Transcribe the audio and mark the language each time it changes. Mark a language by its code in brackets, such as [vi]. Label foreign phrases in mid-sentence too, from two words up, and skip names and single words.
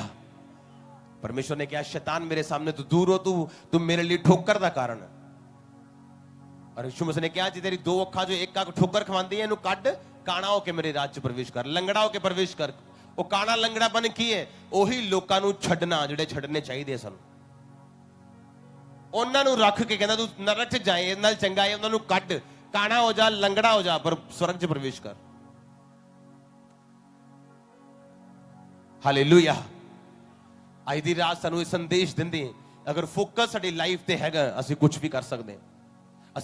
[hi] परमेश्वर ने कहा शैतान मेरे सामने तो दूर हो, तू मेरे लिए ठोकर का कारण है। और यीशु मसीह ने कहा जी [pa] ਤੇਰੀ ਦੋ ਅੱਖਾਂ ਜੋ ਇੱਕ ਅੱਖ ਠੋਕਰ ਖਵਾਂਦੀ ਹੈ, ਇਹਨੂੰ ਕੱਢ, ਕਾਣਾ ਹੋਕੇ ਮੇਰੇ ਰਾਜ 'ਚ ਪ੍ਰਵੇਸ਼ ਕਰ, ਲੰਗੜਾ ਹੋਕੇ ਪ੍ਰਵੇਸ਼ ਕਰ। ਉਹ ਕਾਣਾ ਲੰਗੜਾਪਣ ਕੀ ਹੈ? ਓਹੀ ਲੋਕਾਂ ਨੂੰ ਛੱਡਣਾ ਜਿਹੜੇ ਛੱਡਣੇ ਚਾਹੀਏ ਸਨ। ਉਹਨਾਂ ਨੂੰ ਰੱਖ ਕੇ ਕਹਿੰਦਾ ਤੂੰ ਨਰਕ 'ਚ ਜਾਏ, ਇਹਦੇ ਨਾਲ ਚੰਗਾ ਹੈ ਉਹਨਾਂ ਨੂੰ ਕੱਢ, ਕਾਣਾ ਹੋ ਜਾ, ਲੰਗੜਾ ਹੋ ਜਾ, ਪਰ ਸਵਰਗ 'ਚ ਪ੍ਰਵੇਸ਼ ਕਰ। ਹਾਲੇਲੂਇਆ। ਅੱਜ ਦੀ ਰਾਤ ਸਾਨੂੰ ਇਹ ਸੰਦੇਸ਼ ਦਿੰਦੇ, ਅਗਰ ਫੋਕਸ ਸਾਡੀ ਲਾਈਫ ਤੇ ਹੈਗਾ, ਅਸੀਂ ਕੁਝ ਵੀ ਕਰ ਸਕਦੇ ਹਾਂ।